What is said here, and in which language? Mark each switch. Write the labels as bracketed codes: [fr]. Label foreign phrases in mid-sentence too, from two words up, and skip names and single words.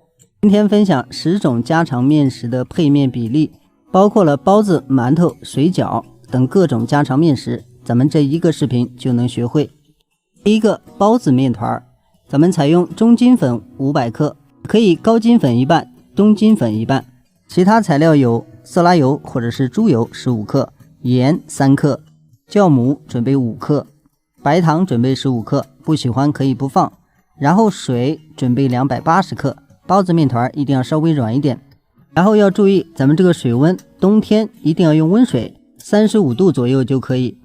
[zh] 今天分享10种家常面食的配面比例，包括了包子、馒头、水饺等各种家常面食，咱们这一个视频就能学会。第一个，包子面团，咱们採用中筋粉500克，可以高筋粉一半，中筋粉一半。其他材料有色拉油或者是豬油15克，鹽3克，酵母準備5克，白糖準備15克，不喜歡可以不放。然後水準備280克，包子面團一定要稍微軟一點。然後要注意咱們這個水溫，冬天一定要用溫水，35度左右就可以。